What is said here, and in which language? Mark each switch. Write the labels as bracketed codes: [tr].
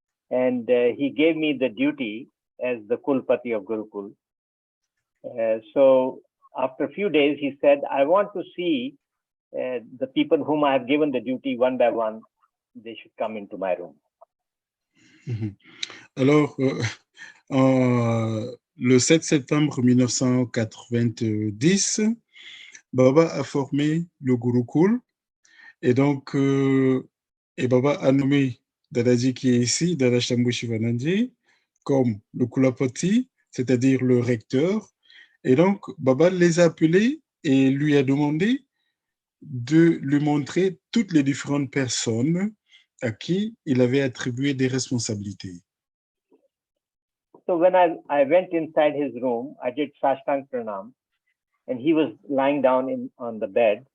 [en] And he gave me the duty as the Kulpati of Gurukul. So after a few days, he said, I want to see the people whom I have given the duty one by one, they should come into my room. [fr] Alors, le 7 septembre 1990, Baba a formé le Gurukul et donc et Baba a nommé Dadaji qui est ici, Dada Shambhushivananda, comme le Kulapati, c'est-à-dire le recteur. Et donc, Baba les a appelés et lui a demandé de lui montrer toutes les différentes personnes à qui il avait attribué des responsabilités. [en] So when I went inside his room, I did Sashtang Pranam, and he was lying down on the bed.